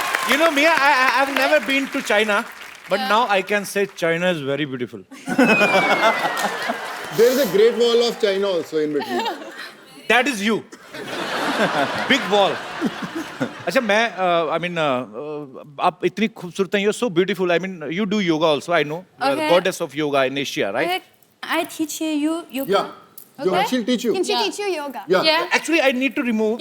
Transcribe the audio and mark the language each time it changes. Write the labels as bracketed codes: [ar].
[en] You know, Mia, I've never been to China, but now I can say China is very beautiful. There is a Great Wall of China also in between. That is you. Big wall. [hi] अच्छा मैं [en] I mean [hi] आप इतनी खूबसूरत हैं, [en] you're so beautiful. I mean you do yoga also. I know. You're the Okay. goddess of yoga in Asia, right? Okay. I teach you yoga. Yeah. Jo, Okay. she'll teach you. Can she teach you yoga? Yeah. Yeah. Actually, I need to remove.